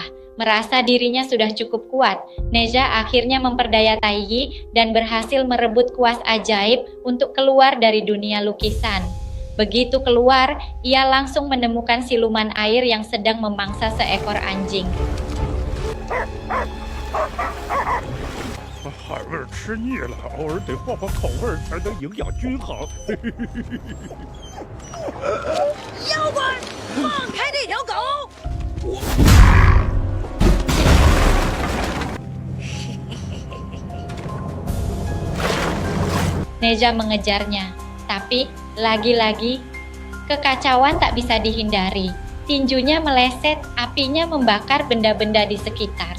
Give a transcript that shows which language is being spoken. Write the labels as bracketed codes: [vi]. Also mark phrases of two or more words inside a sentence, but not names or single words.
[id] Merasa dirinya sudah cukup kuat, Neza akhirnya memperdaya Tai dan berhasil merebut kuas ajaib untuk keluar dari dunia lukisan. Begitu keluar, ia langsung menemukan siluman air yang sedang memangsa seekor anjing. [zh] 海味吃腻了，偶尔得换换口味才能营养均衡。妖怪，放开这条狗！ [id] Neza mengejarnya, tapi lagi-lagi kekacauan tak bisa dihindari. Tinjunya meleset, apinya membakar benda-benda di sekitar.